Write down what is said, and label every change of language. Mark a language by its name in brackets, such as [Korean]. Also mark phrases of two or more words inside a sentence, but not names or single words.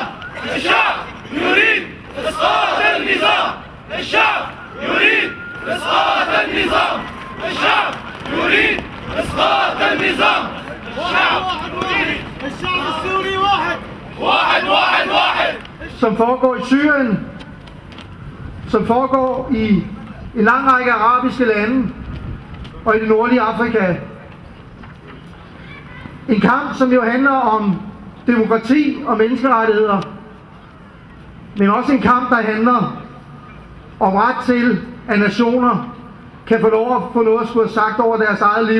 [Arabic] الشعب يريد اسقاط النظام. الشعب يريد اسقاط النظام. الشعب يريد اسقاط النظام. الشعب يريد. الشعب السوري واحد واحد واحد واحد. [Danish] Som foregår i Syrien, som foregår i en lang række arabiske lande og i det nordlige Afrika. En kamp, som jo handler om demokrati og menneskerettigheder, men også en kamp, der handler om ret til, at nationer kan få lov at få noget at skulle have sagt over deres eget liv.